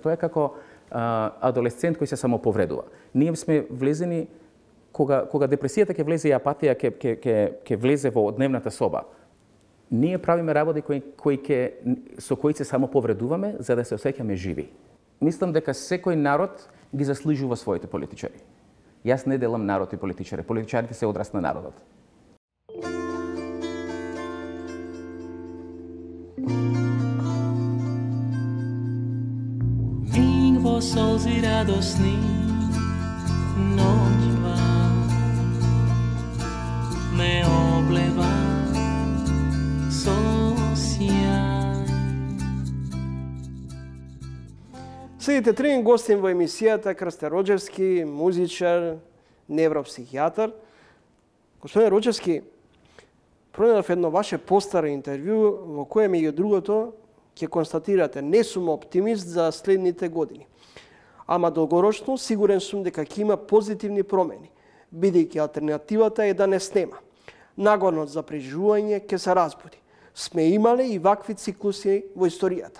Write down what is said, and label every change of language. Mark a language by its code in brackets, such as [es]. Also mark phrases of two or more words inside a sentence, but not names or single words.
[mk] Тоа е како адолесцент кој се самоповредува. Ние сме влезени, кога депресијата ќе влезе и апатија ќе влезе во дневната соба, ние правиме работи со кои се самоповредуваме за да се осеќаме живи. Мислам дека секој народ ги заслужува своите политичари. Јас не делам народ и политичари. Политичарите се одрас на народот. Вим во солзи радосни ноќва ме облева со сјај. Следите трин гостин во емисијата Крстен Роđевски, музичар, невропсихијатар. Господин Роđевски, пронајдов едно ваше постаро интервју во кое меѓу другото ќе констатирате не сум оптимист за следните години. Ама долгорочно сигурен сум дека ќе има позитивни промени, бидејќи алтернативата е да не снема. Нагонот за преживување ќе се разбуди. Сме имале и вакви циклуси во историјата.